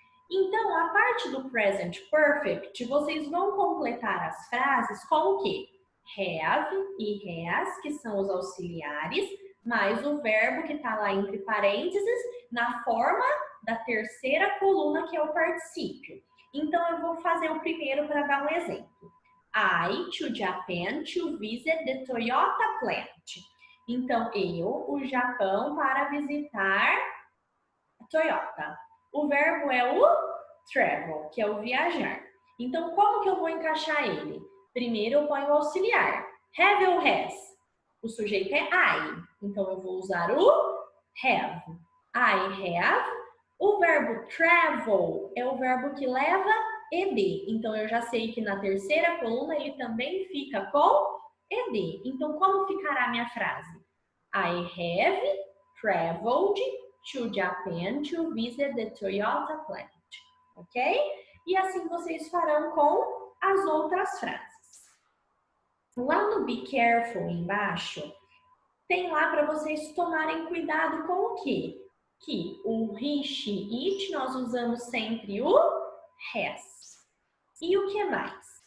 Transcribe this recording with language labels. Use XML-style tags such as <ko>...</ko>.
<pt>Então, a parte do present perfect, vocês vão completar as frases com o quê? Have e has, que são os auxiliares, mais o verbo que está lá entre parênteses, na forma da terceira coluna, que é o particípio. Então, eu vou fazer o primeiro para dar um exemplo.</pt> <en>I to Japan to visit the Toyota plant.</en> <pt>Então, eu, o Japão, para visitar a Toyota. O verbo é o travel, que é o viajar. Então, como que eu vou encaixar ele? Primeiro, eu ponho o auxiliar. Have ou has? O sujeito é I, então eu vou usar o have.</pt> <en>I have.</en> <pt>O verbo travel é o verbo que leva ed. Então eu já sei que na terceira coluna ele também fica com ed. Então como ficará a minha frase?</pt> <en>I have traveled to Japan to visit the Toyota plant. Ok?</en> <pt>E assim vocês farão com as outras frases. Lá no Be Careful embaixo, tem lá para vocês tomarem cuidado com o quê? Que o he, she, it nós usamos sempre o has. E o que mais?</pt>